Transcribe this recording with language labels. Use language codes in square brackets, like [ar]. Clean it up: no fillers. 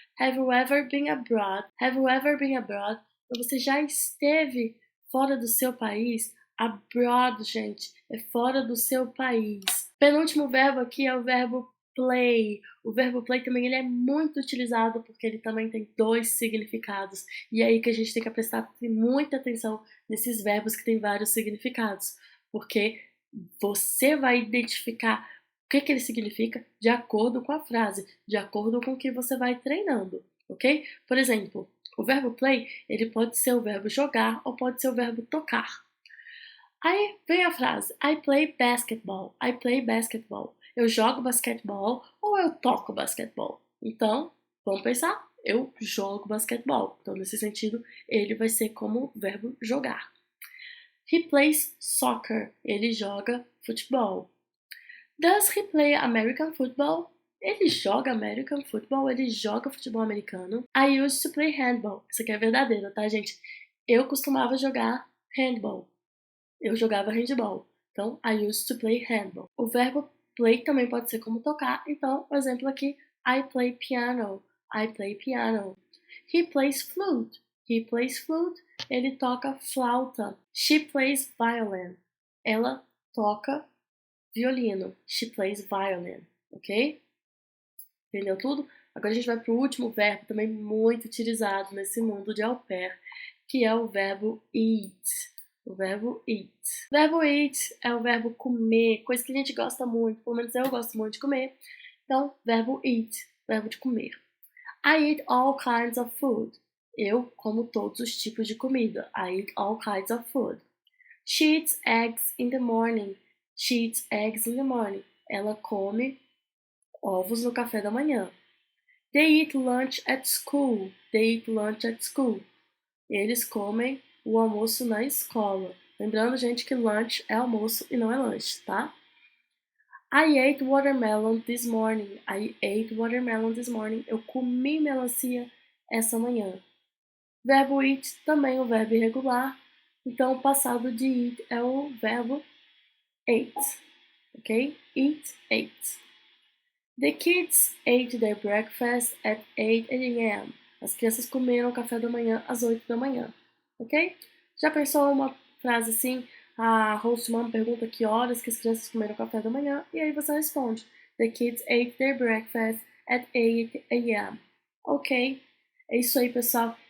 [en] Have you ever been abroad? Have you ever been abroad? [pt] Então, você já esteve fora do seu país? Abroad, gente, é fora do seu país. Penúltimo verbo aqui é o verbo play. O verbo play também ele é muito utilizado porque ele também tem dois significados. E é aí que a gente tem que prestar muita atenção nesses verbos que têm vários significados. Porque você vai identificar o que ele significa de acordo com a frase, de acordo com o que você vai treinando, ok? Por exemplo, o verbo play, ele pode ser o verbo jogar ou pode ser o verbo tocar. Aí vem a frase, [en] I play basketball, I play basketball. [pt] Eu jogo basquetebol ou eu toco basquetebol? Então, vamos pensar, eu jogo basquetebol. Então, nesse sentido, ele vai ser como o verbo jogar. [en] He plays soccer, [pt] ele joga futebol. [en] Does he play American football? [pt] Ele joga American football, ele joga futebol americano. [en] I used to play handball. [pt] Isso aqui é verdadeiro, tá, gente? Eu costumava jogar handball. Eu jogava handball. Então, [en] I used to play handball. [pt] O verbo play também pode ser como tocar. Então, o exemplo aqui, [en] I play piano. I play piano. He plays flute. He plays flute. [pt] Ele toca flauta. [en] She plays violin. [pt] Ela toca violino. [en] She plays violin, [pt] ok? Entendeu tudo? Agora a gente vai para o último verbo, também muito utilizado nesse mundo de au pair, que é o verbo eat. O verbo eat. O verbo eat é o verbo comer, coisa que a gente gosta muito, pelo menos eu gosto muito de comer. Então, verbo eat, verbo de comer. [en] I eat all kinds of food. [pt] Eu como todos os tipos de comida. [en] I eat all kinds of food. She eats eggs in the morning. She eats eggs in the morning. [pt] Ela come ovos no café da manhã. [en] They eat lunch at school. They eat lunch at school. [pt] Eles comem o almoço na escola. Lembrando, gente, que lunch é almoço e não é lanche, tá? [en] I ate watermelon this morning. I ate watermelon this morning. [pt] Eu comi melancia essa manhã. Verbo eat também é o verbo irregular. Então, o passado de eat é o verbo ate. [en] Ok? Eat, ate. The kids ate their breakfast at 8 a.m. [pt] As crianças comeram o café da manhã às 8 da manhã. Ok? Já pensou uma frase assim? A host mom pergunta que horas que as crianças comeram o café da manhã e aí você responde: [en] The kids ate their breakfast at 8 a.m. [pt] Ok? É isso aí, pessoal.